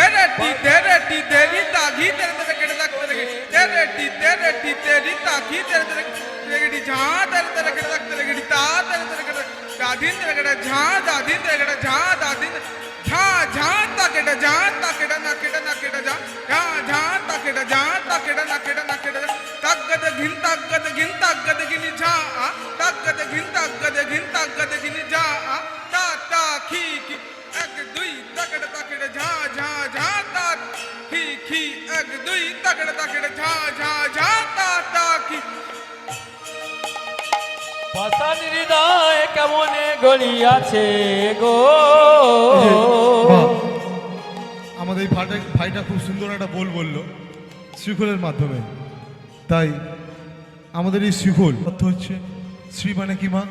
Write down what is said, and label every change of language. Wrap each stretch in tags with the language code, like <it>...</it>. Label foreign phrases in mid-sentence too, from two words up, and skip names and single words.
<bn>तेरे टी तेरी तागी तेरे तेरे केड़े तक तेरे टी तेरी तागी तेरे तेरे केड़ी झा तेरे तेरे केड़े तक तेरे केड़ी ता तेरे तेरे केड़े दादी तेरे केड़े झा दादी तेरे केड़े झा दादी झा झा ता केड़े झा ता केड़े ना केड़े झा झा झा ता केड़े झा ता केड़े ना केड़े तगद गिन झा तगद गिन झा ता ता खी खी एक दुई तगड़ तगड़ झा झा झा ता खी खी एक दुई तगड़ तगड़ झा झा झा ता ता खी পাতান হৃদয় কেমনে গড়িয়াছে গো। আমাদের এই ভাইটা খুব সুন্দর একটা বললো শ্রীখোলের মাধ্যমে। তাই আমাদের এই শ্রীখোল অর্থ হচ্ছে শ্রী মানে কি মা?</bn>